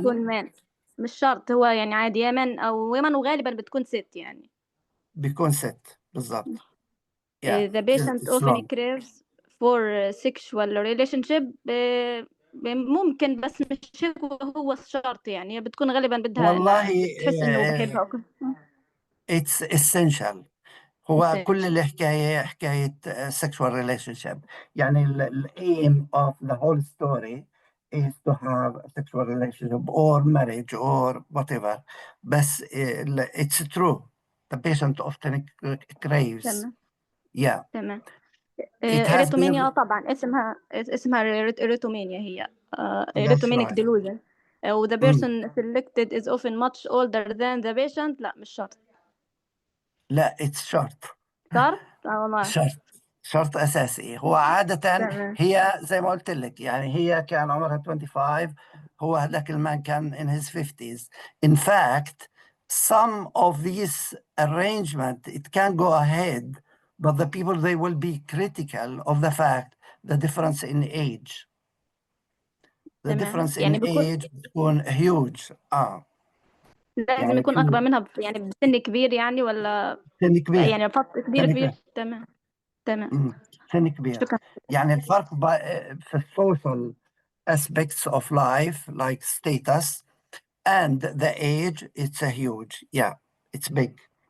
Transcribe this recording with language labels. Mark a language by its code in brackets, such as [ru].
[ar] تكون مان، مش شرط، هو يعني عادي يا مان أو women، وغالبا بتكون ست يعني. بيكون ست بالضبط. [en] The patient often craves for sexual relationship. [ar] ممكن، بس مش هو الشرط يعني. بتكون غالبا بدها والله تحس انه بحبها. [en] it's essential. [ar] هو كل الحكاية حكاية [en] sexual relationship. [ar] يعني [en] the aim of the whole story is to have a sexual relationship or marriage or whatever. [ar] بس [en] it's true. The patient often craves. [ar] تمام. [en] Yeah. [ar] تمام. [en] It has [ar] إيريتومينيا طبعا اسمها إيريتومينيا هي إيريتومينيك delusion. [en] the person selected is often much older than the patient. [ar] لا مش شرط. لا [en] it's short. [ar] شرط؟ والله. شرط أساسي. هو عادة تمام. هي زي ما قلت لك، يعني هي كان عمرها 25، هو هذاك المان كان [en] in his 50s. In fact, some of these arrangement, it can go ahead, but the people, they will be critical of the fact, the difference in age. The difference in age [ar] بتكون [en] huge. [ar] لازم يعني يكون أكبر منها يعني بسن كبير يعني، ولا سن كبير؟ يعني فترة كبير. تمام. سن كبير. شكرا. يعني الفرق في [en] social aspects of life like status and the age, it's a huge, it's big.